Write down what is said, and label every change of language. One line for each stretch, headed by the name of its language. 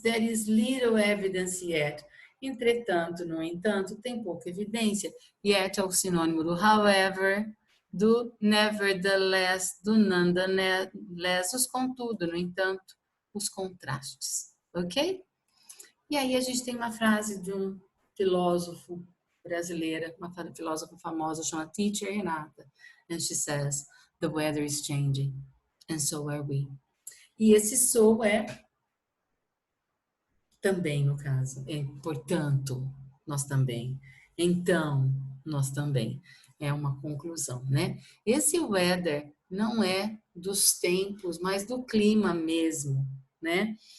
English: There is little evidence yet.
Portuguese: Entretanto, no entanto, tem pouca evidência. Yet é o sinônimo do however, do nevertheless, do nonetheless, os contudo, no entanto, os contrastes. Ok? E aí a gente tem uma frase de um filósofo brasileira, uma filósofa famosa, chama Teacher Renata.
English: And she says, the weather is changing, and so are we.
Portuguese: E esse so é também, no caso. Portanto, nós também. Então, nós também. É uma conclusão, né? Esse weather não é dos tempos, mas do clima mesmo, né?